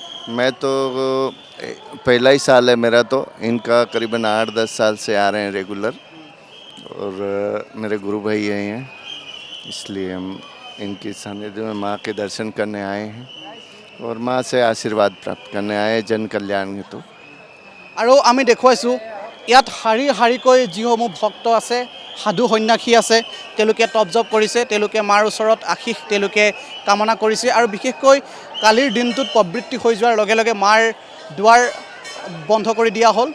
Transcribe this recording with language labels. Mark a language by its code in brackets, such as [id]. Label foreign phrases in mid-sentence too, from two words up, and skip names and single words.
[hi] मैं तो पहला ही साल है मेरा, तो इनका करीबन 8-10 साल से आ रहे हैं रेगुलर और मेरे गुरु भाई हैं, इसलिए हम इनकी सानिध्य में माँ के दर्शन करने आए हैं और माँ से आशीर्वाद प्राप्त करने आए हैं जन कल्याण हेतु। [as] আৰু আমি দেখুৱাইছোঁ ইয়াত শাৰী শাৰীকৈ যিসমূহ ভক্ত আছে, সাধু সন্যাসী আছে, তেওঁলোকে তপ জপ কৰিছে, তেওঁলোকে মাৰ ওচৰত আশীষ তেওঁলোকে কামনা কৰিছে আৰু বিশেষকৈ কালিৰ দিনটোত প্ৰবৃত্তি হৈ যোৱাৰ লগে লগে মাৰ দুৱাৰ বন্ধ কৰি দিয়া হ'ল।